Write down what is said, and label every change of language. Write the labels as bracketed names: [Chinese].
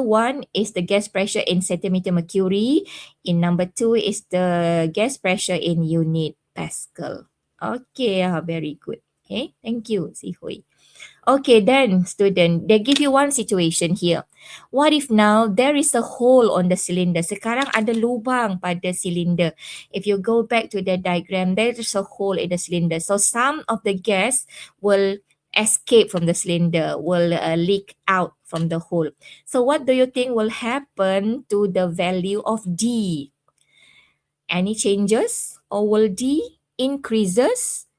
[English] One is the gas pressure in centimeter mercury. In number two is the gas pressure in unit Pascal. Okay, very good. Okay, thank you, Si Hui. Okay, then student, they give you one situation here. What if now there is a hole on the cylinder? [Malay] Sekarang ada lubang pada cylinder. [English] If you go back to the diagram, there is a hole in the cylinder. So some of the gas will escape from the cylinder, will leak out from the hole. So what do you think will happen to the value of D? Any changes? Or will D increases?